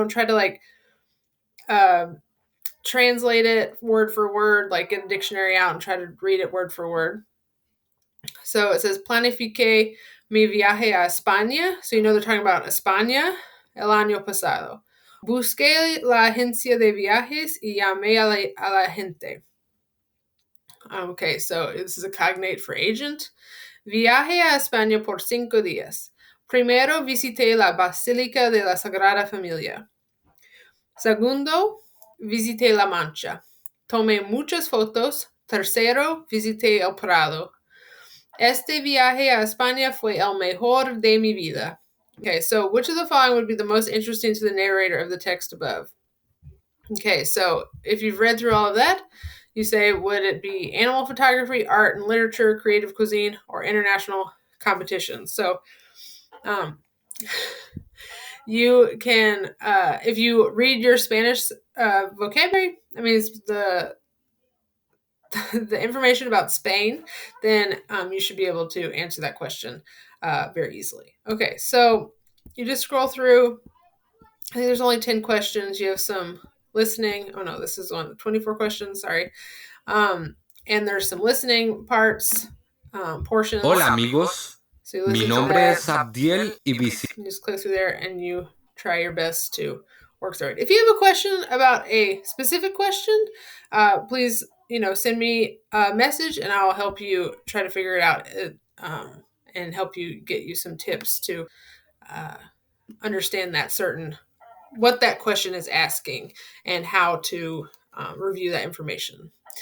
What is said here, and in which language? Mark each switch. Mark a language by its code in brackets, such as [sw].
[en] Don't try to like translate it word for word, like get a dictionary out and try to read it word for word. So it says, [es] planifique mi viaje a España. [en] So they're talking about [es] España el año pasado. Busqué la agencia de viajes y llamé a la gente. [en] Okay, so this is a cognate for agent. [es] Viaje a España por 5 días. Primero, visité la Basílica de la Sagrada Familia. Segundo, visité La Mancha. Tomé muchas fotos. Tercero, visité El Prado. Este viaje a España fue el mejor de mi vida. [en] Okay, so which of the following would be the most interesting to the narrator of the text above? Okay, so if you've read through all of that, you say, would it be animal photography, art and literature, creative cuisine, or international competitions? So you can, if you read your Spanish vocabulary, it's the information about Spain, then you should be able to answer that question very easily. Okay, so you just scroll through. I think there's only 10 questions. You have some listening. Oh no, this is 24 questions. Sorry. And there's some listening parts, portions. [es] Hola amigos, [en] so [es] mi nombre es Abdiel y visito. [en] You just click through there and you try your best to work through it. If you have a question about a specific question, please, send me a message and I'll help you try to figure it out and help you get you some tips to understand what that question is asking and how to review that information.